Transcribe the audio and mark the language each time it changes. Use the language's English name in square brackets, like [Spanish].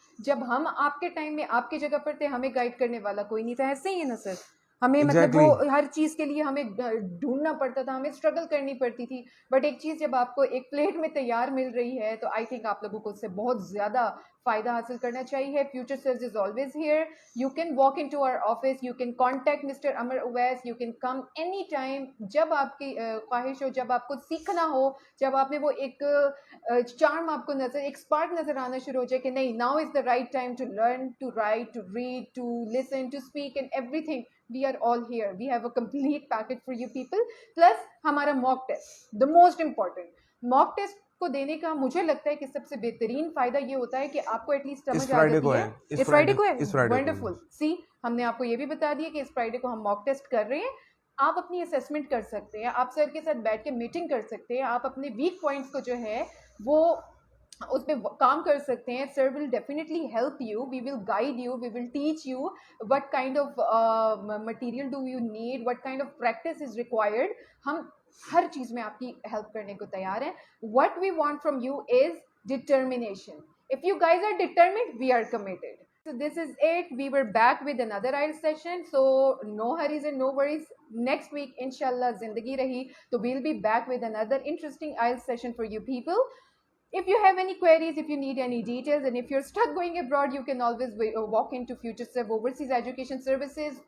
[Urdu] جب ہم آپ کے ٹائم میں آپ کی جگہ پر تھے, ہمیں گائیڈ کرنے والا کوئی نہیں تھا, ایسے ہی ہے نا سر. ہمیں مطلب وہ ہر چیز کے لیے ہمیں ڈھونڈنا پڑتا تھا, ہمیں اسٹرگل کرنی پڑتی تھی. بٹ ایک چیز جب آپ کو ایک پلیٹ میں تیار مل رہی ہے تو آئی تھنک آپ لوگوں کو اس سے بہت زیادہ فائدہ حاصل کرنا چاہیے. [English] Future sirs is always here. You can walk into our office, you can contact Mr. Amar Uwais, you can come any time. [Urdu] جب آپ کی خواہش ہو, جب آپ کو سیکھنا ہو, جب آپ میں وہ ایک چارم آپ کو نظر, ایک اسپارک نظر آنا شروع ہو جائے کہ نہیں, [English] now is the right time to learn, to write, to read, to listen, to speak and everything. We are all here. We have a complete package for you people. Plus [Urdu] ہمارا [English] mock test, the most important. [Urdu] mock test کو دینے کا مجھے لگتا ہے کہ سب سے بہترین فائدہ یہ ہوتا ہے کہ آپ کو ایٹ لیسٹ سمجھ آ جاتی ہے. اس فرائیڈے کو ہے, ونڈرفل. سی ہم نے آپ کو یہ بھی بتا دیا کہ اس فرائیڈے کو ہم موک ٹیسٹ کر رہے ہیں. آپ اپنی اسیسمنٹ کر سکتے ہیں, آپ سر کے ساتھ بیٹھ کے میٹنگ کر سکتے ہیں, آپ اپنے ویک پوائنٹس کو جو ہے وہ اس پہ کام کر سکتے ہیں. [English] Sir will definitely help you, we will guide you, we will teach you what kind of material do you need, what kind of practice is required. [Urdu] ہم ہر چیز میں آپ کی ہیلپ کرنے کو تیار ہیں. [English] What we want from you is determination. If you guys are determined, we are committed. So this is it. We were back with another IELTS session. So no hurries and no worries. Next week, inshallah, [Urdu] zindagi rahi. [English] So we'll be back with another interesting IELTS session for you people. If you have any queries, if you need any details, and if you're stuck going abroad, you can always walk into FutureServe Overseas Education Services.